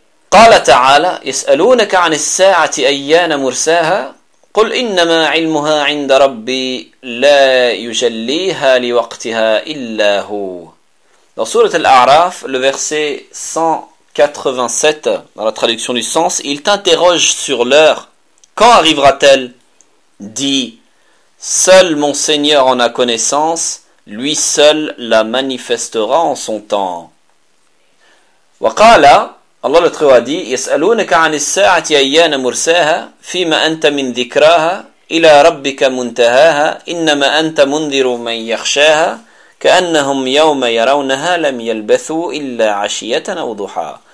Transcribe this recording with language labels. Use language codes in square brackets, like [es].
[ar] قال تعالى يسألونك عن الساعة أيان مرساها قل إنما علمها عند ربي لا يجليها لوقتها إلا هو. [fr] Dans sourate Al-A'raf, le verset 187, dans la traduction du sens, il t'interroge sur l'heure. Quand arrivera-t-elle ? Dis, seul mon Seigneur en a connaissance, lui seul la manifestera en son temps. [ar] وقال الله لتخوى دي يسألونك عن الساعة أيان مرساها فيما أنت من ذكراها إلى ربك منتهاها إنما أنت منذر من يخشاها كأنهم يوم يرونها لم يلبثوا إلا عشية أو ضحاها.